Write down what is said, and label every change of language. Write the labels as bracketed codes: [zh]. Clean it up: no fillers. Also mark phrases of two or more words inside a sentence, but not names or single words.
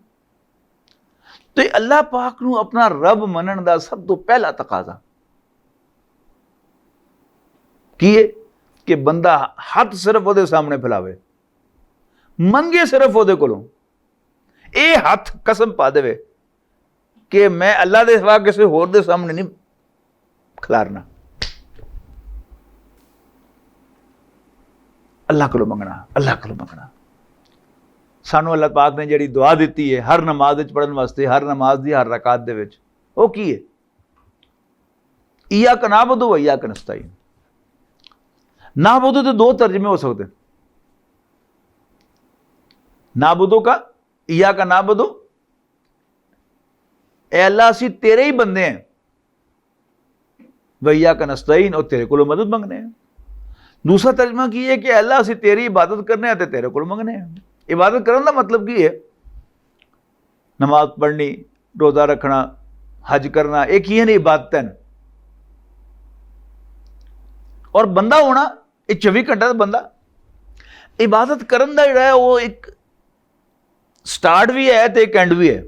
[pa] تو اللہ پاک نوں اپنا رب منن دا سب تو پہلا تقاضا کی ہے کہ بندہ ہتھ صرف وہ سامنے پھیلاوے، منگے صرف وہ کولوں، یہ ہتھ قسم پا دے کہ میں اللہ کے سوا کسی ہور دے سامنے نہیں کھلارنا، اللہ کو منگنا، اللہ کو منگنا. سانوں اللہ پاک نے جیہڑی دعا دتی ہے ہر نماز وچ پڑھن واسطے، ہر نماز دی ہر رکعت دے وچ، وہ کی ہے? [ar] إياك نعبد وإياك نستعين. [pa] نعبد تو دو ترجمے ہو سکتے ہیں، نعبد کا, [ar] إياك نعبد, [pa] اے اللہ اسی تیرے ہی بندے ہیں, [ar] وإياك نستعين, [pa] اور تیرے کو مدد منگنے ہیں. دوسرا ترجمہ کی ہے کہ اللہ اسی تیری عبادت کرنے ہیں، تیرے کو منگنے ہیں. عبادت کرنے کا مطلب کی ہے? نماز پڑھنی، روزہ رکھنا، حج کرنا، ایک ہی ہے نہیں عبادتن. اور بندہ ہونا، یہ 24 گھنٹے کا بندہ عبادت کرن دا جیہڑا ہے وہ ایک سٹارٹ بھی ہے تو ایک اینڈ بھی ہے.